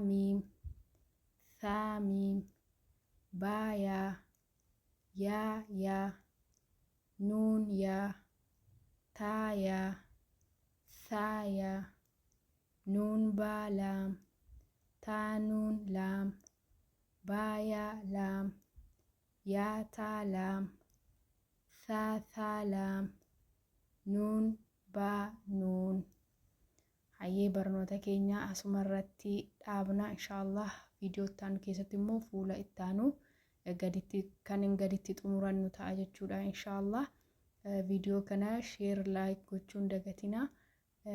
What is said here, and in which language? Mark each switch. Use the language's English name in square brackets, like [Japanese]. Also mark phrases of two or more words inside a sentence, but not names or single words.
[Arabic] ميم ثا ميم با يا يا يا نون يا تا يا ثا يا نون با لام تا نون لام با يا لام يا تا لام ثا ثا لام نون با نون. [Oromo] hayyee barnoota keenya asuma irratti dhaabna inshaallah. viidiyoo ittaanu keessatti immoo fuula ittaanu gaditti xumurannu ta'a jechuudha inshaallah. viidiyoo kana [English] sheer laayik [Oromo] gochuun dagatina.